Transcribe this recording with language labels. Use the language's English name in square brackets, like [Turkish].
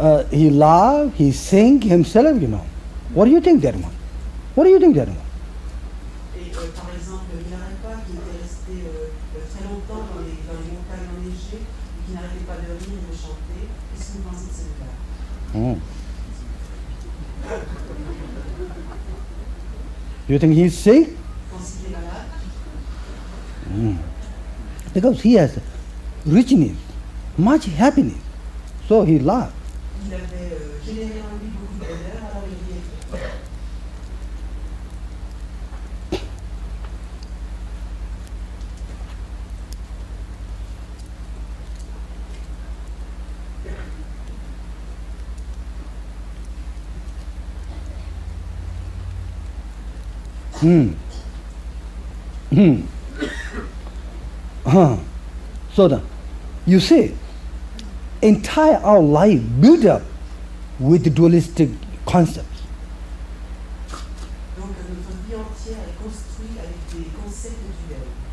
[English] He laugh, he sing himself, What do you think that one? What do you think that one? [French] Et par exemple, Milarepa, qui était resté très longtemps dans les montagnes enneigées, et qui n'arrêtait pas de rire et de chanter, qu'est-ce que vous pensez de celui-là? [English] You think he's sick? [French] Vous pensez qu'il est malade? [English] Because he has richness, much happiness. So he laughed. [French] Il avait généré en lui beaucoup de bonheur, alors il riait. [English] So then, you see, entire our life built up with dualistic concepts. [French] Donc notre vie entière est construite avec des concepts duels.